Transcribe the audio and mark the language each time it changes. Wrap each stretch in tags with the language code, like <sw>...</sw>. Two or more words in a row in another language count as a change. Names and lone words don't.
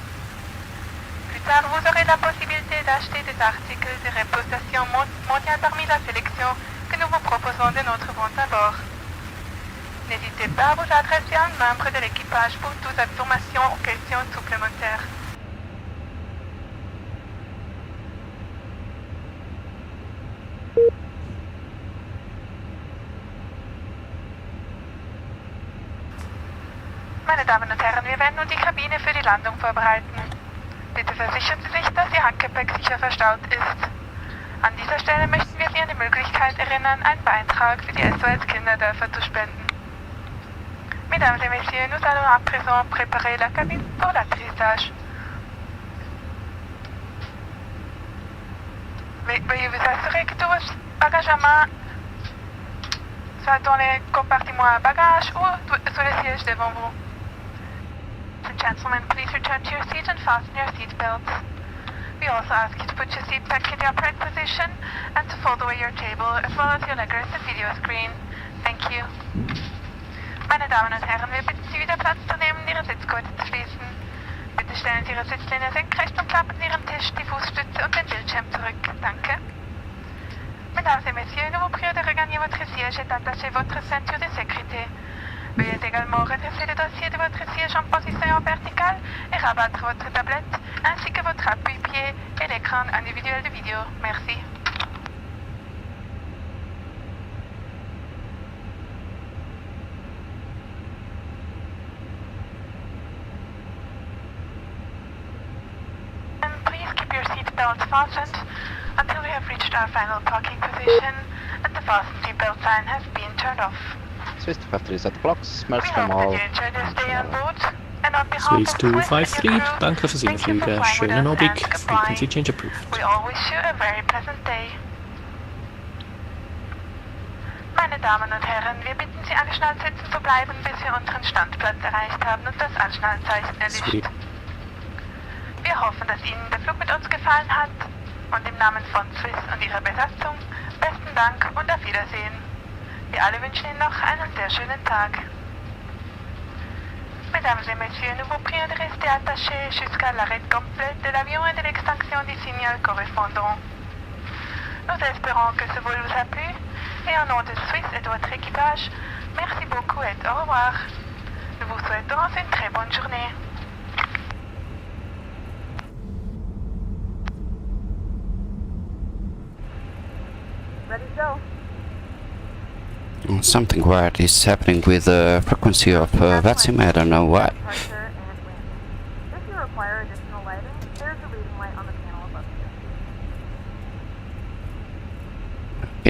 <fr>Plus tard, vous aurez la possibilité d'acheter des articles de réputation mondiale parmi la sélection que nous vous proposons de notre vente à bord. N'hésitez pas à vous adresser à un membre de l'équipage pour toute information ou questions supplémentaires.</fr> <de>Meine Damen und Herren, wir werden nun die Kabine für die Landung vorbereiten. Bitte versichern Sie sich, dass Ihr Handgepäck sicher verstaut ist. An dieser Stelle möchten wir Sie an die Möglichkeit erinnern, einen Beitrag für die SOS Kinderdörfer zu spenden.</de> <fr>Mesdames et messieurs, nous allons à présent préparer la cabine pour l'atterrissage. Veuillez vous assurer que tous vos bagages à main soient dans les compartiments à bagages ou sur le siège devant vous.</fr> <en>Ladies and gentlemen, please return to your seat and fasten your seat belts. We also ask you to put your seat back in the upright position and to fold away your table as well as your leggings and video screen. Thank you.</en> <de>Meine Damen und Herren, wir bitten Sie wieder Platz zu nehmen und Ihre Sitzgurte zu schließen. Bitte stellen Sie Ihre Sitzlehne senkrecht und klappen Ihren Tisch, die Fußstütze und den Bildschirm zurück. Danke.</de> <fr>Mesdames et messieurs, nous vous prions de regagner votre siège et d'attacher votre ceinture de sécurité. Veuillez également redresser le dossier de votre siège en position verticale et rabattre votre tablette ainsi que votre appui-pied et l'écran individuel de vidéo. Merci.</fr> <en>And please keep your seat belts fastened until we have reached our final parking position and the fasten seatbelt sign has been turned off. Swiss 253 set the clocks, smells We from hope all. that you enjoyed your stay on board. And on behalf Swiss of Swiss and 253, your crew,</en> <de>danke fürs</de> <en>thank you for Infliegen. flying with Schönen us Abend, and goodbye. Frequency Change approved. We all wish you a very pleasant day.</en> <de>Meine Damen und Herren, wir bitten Sie, angeschnallt sitzen zu bleiben, bis wir unseren Standplatz erreicht haben und das Anschnallzeichen erlischt. Sweet. Wir hoffen, dass Ihnen der Flug mit uns gefallen hat und im Namen von Swiss und ihrer Besatzung besten Dank und auf Wiedersehen. Wir alle wünschen Ihnen noch einen sehr schönen Tag.</de> <fr>Mesdames et messieurs, nous vous prions de rester attachés jusqu'à l'arrêt complet de l'avion et de l'extinction du signal correspondant. Nous espérons que ce vol vous a plu et au nom de Swiss et de votre équipage, merci beaucoup et au revoir. Nous vous souhaitons une très bonne journée.</fr> <en>Ready to go. Something weird is happening with the frequency of Vatsim, I don't know why. If you require additional lighting, there's a reading light on the panel above you.</en>